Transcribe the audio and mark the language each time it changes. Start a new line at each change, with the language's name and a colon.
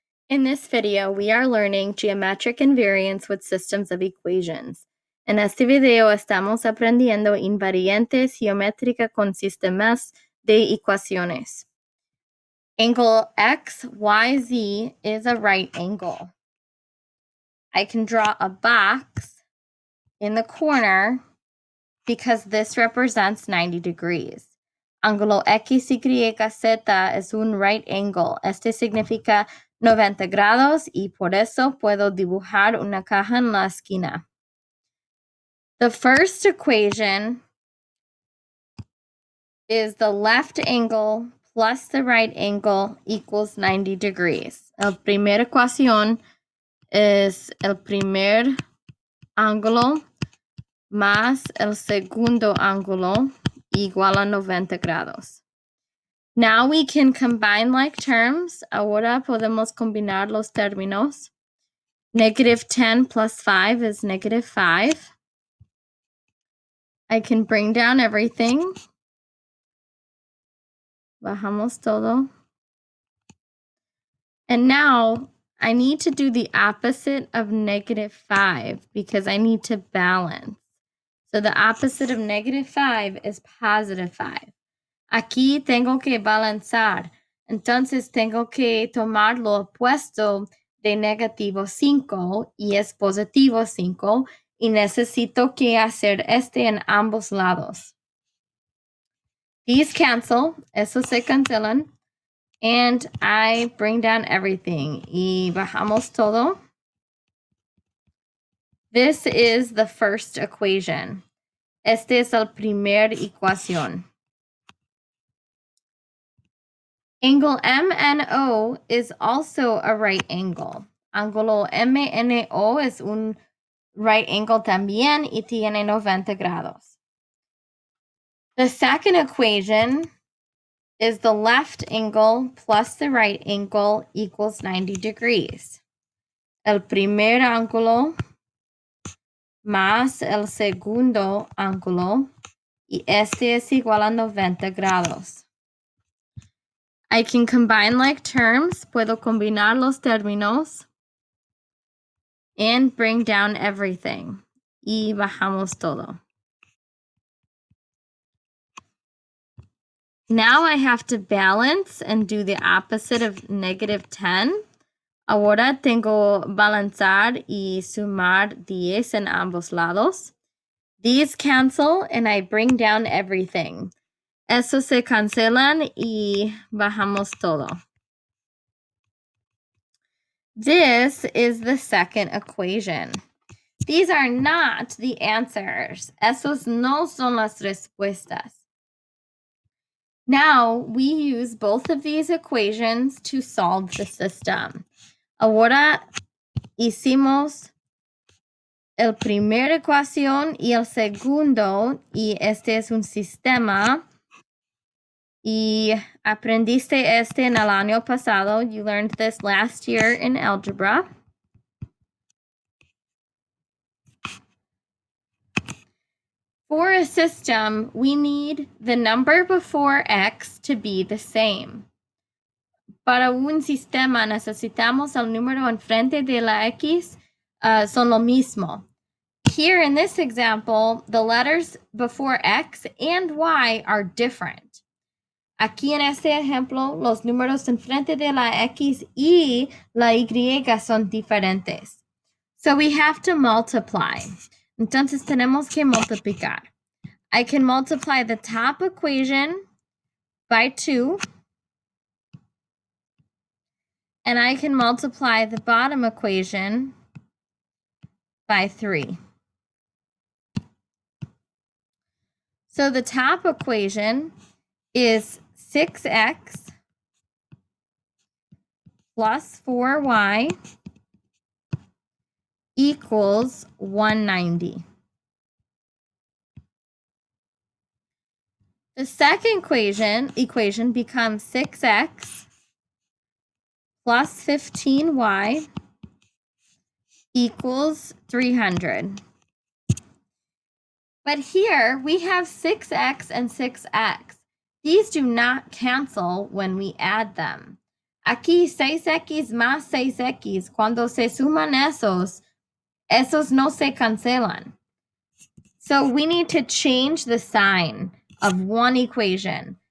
English: In this video, we are learning geometric invariants with systems of equations.
Spanish: En este video estamos aprendiendo invariantes geométricas con sistemas de ecuaciones.
English: Angle XYZ is a right angle. I can draw a box in the corner because this represents 90 degrees.
Spanish: Ángulo XYZ es un
English: right angle.
Spanish: Este significa 90 grados y por eso puedo dibujar una caja en la esquina.
English: The first equation is the left angle plus the right angle equals 90 degrees.
Spanish: La primera ecuación es el primer ángulo más el segundo ángulo igual a 90 grados.
English: Now we can combine like terms.
Spanish: Ahora podemos combinar los términos.
English: -10 plus 5 is -5. I can bring down everything.
Spanish: Bajamos todo.
English: And now I need to do the opposite of -5 because I need to balance. So the opposite of -5 is +5.
Spanish: Aquí tengo que balanzar. Entonces tengo que tomar lo opuesto de -5 y es +5 y necesito que hacer este en ambos lados.
English: These cancel,
Spanish: esos se cancelan,
English: and I bring down everything
Spanish: y bajamos todo.
English: This is the first equation.
Spanish: Este es el primer ecuación.
English: Angle MNO is also a right angle.
Spanish: Ángulo MNO es un
English: right angle
Spanish: también y tiene 90 grados.
English: The second equation is the left angle plus the right angle equals 90 degrees.
Spanish: El primer ángulo más el segundo ángulo y este es igual a 90 grados.
English: I can combine like terms.
Spanish: Puedo combinar los términos
English: and bring down everything.
Spanish: Y bajamos todo.
English: Now I have to balance and do the opposite of -10.
Spanish: Ahora tengo balanzar y sumar 10 en ambos lados.
English: These cancel and I bring down everything.
Spanish: Esos se cancelan y bajamos todo.
English: This is the second equation. These are not the answers.
Spanish: Esos no son las respuestas.
English: Now we use both of these equations to solve the system.
Spanish: Ahora hicimos el primer ecuación y el segundo, y este es un sistema. Y aprendiste este en el año pasado.
English: You learned this last year in algebra. For a system, we need the number before x to be the same.
Spanish: Para un sistema necesitamos el número enfrente de la x son lo mismo.
English: Here in this example, the letters before x and y are different.
Spanish: Aquí en este ejemplo, los números enfrente de la X y la Y son diferentes.
English: So we have to multiply.
Spanish: Entonces tenemos que multiplicar.
English: I can multiply the top equation by 2. And I can multiply the bottom equation by 3. So the top equation is 6x plus 4y equals 190. The second equation becomes 6x plus 15y equals 300. But here we have 6x and 6x. These do not cancel when we add them.
Spanish: Aquí 6x más 6x, cuando se suman esos no se cancelan.
English: So we need to change the sign of one equation.